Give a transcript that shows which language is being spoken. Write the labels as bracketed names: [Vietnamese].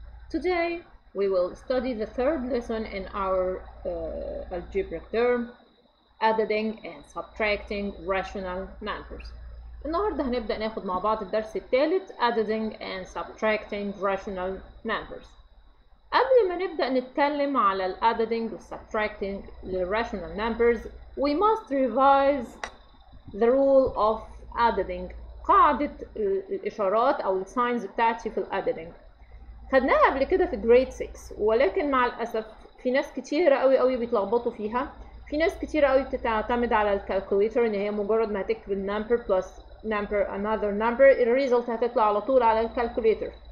[English] Today we will study the third lesson in our algebraic term, adding and subtracting rational numbers. [Arabic] النهارده هنبدأ ناخد مع بعض الدرس الثالث [English] adding and subtracting rational numbers. [Arabic] قبل ما نبدأ نتكلم على ال [English] adding و subtracting rational numbers, we must revise the rule of adding. [Arabic] قاعدة الاشارات او الساينز بتاعتي في الادينج خدناها قبل كده في جريد 6، ولكن مع الاسف في ناس كتيرة قوي بيتلخبطوا فيها. في ناس كتيرة قوي بتعتمد على الكالكوليتر ان هي مجرد ما هتكتب النمبر بلس نمبر [English] another number [Arabic] الريزلت هتطلع على طول على الكالكوليتر.